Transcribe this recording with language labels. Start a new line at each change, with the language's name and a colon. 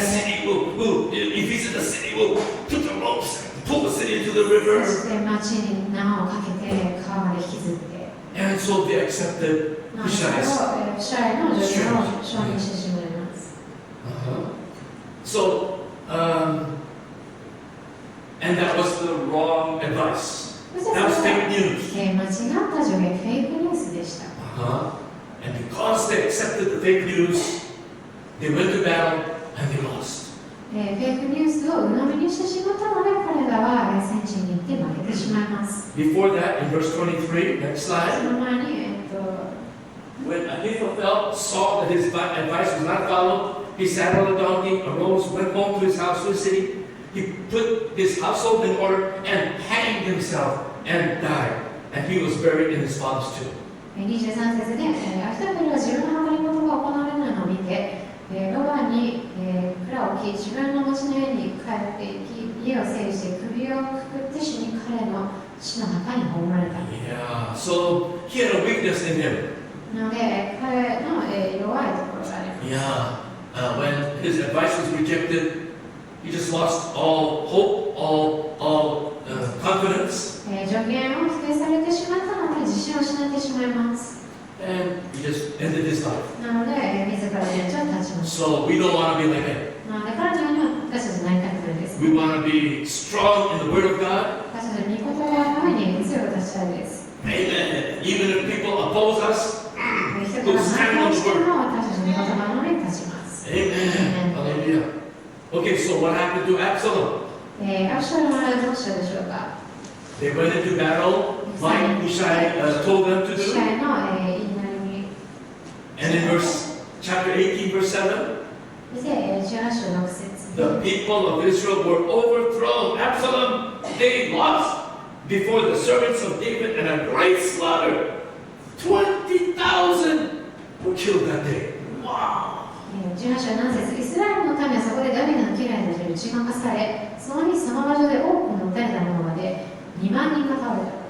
English: city if he's in the city, we'll put the ropes, pull the city into the river.
Japanese: そして町に縄をかけて川まで引きずって。
English: And so they accepted
Japanese: それをフシャイの状況を承認してしまいます。
English: So, and that was the wrong advice. That was fake news.
Japanese: 間違った助言、フェイクニュースでした。
English: And because they accepted the fake news, they went to battle and they lost.
Japanese: フェイクニュースを鵜呑みにしてしまったので、彼らは戦地に行って負けてしまいます。
English: Before that, in verse 23, next
Japanese: そ
English: slide,
Japanese: の前に、
English: when Ahithophel saw that his advice was not followed, he saddled a donkey, arose, went home to his house to the city. He put his household in order and hanged himself and died. And he was buried in his father's tomb.
Japanese: 23節で、アヒトフェルは自分の計り事が行われないのを見て、ロバに蔵を置き、自分の持ちの家に帰っていき、家を整理して首をくくって死に彼の死の墓に葬られた。
English: Yeah, so he had a weakness in him.
Japanese: なので、彼の弱いところがあります。
English: Yeah, when his advice was rejected, he just lost all hope, all confidence.
Japanese: 助言を否定されてしまったので自信を失ってしまいます。
English: And he just ended his life.
Japanese: なので、自らの命を絶ちました。
English: So we don't want to be like him.
Japanese: なので、彼のように私たちになりたくないです。
English: We want to be strong in the Word of God.
Japanese: 私たちの御言葉の上に強く立ちたいです。
English: Amen. Even if people oppose us,
Japanese: 人々が反抗しても私たちの御言葉の上に立ちます。
English: Amen. Hallelujah. Okay, so what happened to Absalom?
Japanese: アブシャロムはどうしたでしょうか。
English: They went into battle like Hushai told them to
Japanese: シ
English: do.
Japanese: ャイの言いなりに。
English: And in chapter 18, verse 7,
Japanese: 18章6節
English: the people of Israel were overthrown. Absalom, they lost before the servants of David, and a great slaughter. 20,000 were killed that day. Wow.
Japanese: 18章7節イスラエルの民はそこでダビデの家来たちに打ち負かされ、その日その場所で多くの撃たれた者まで2万人が倒れた。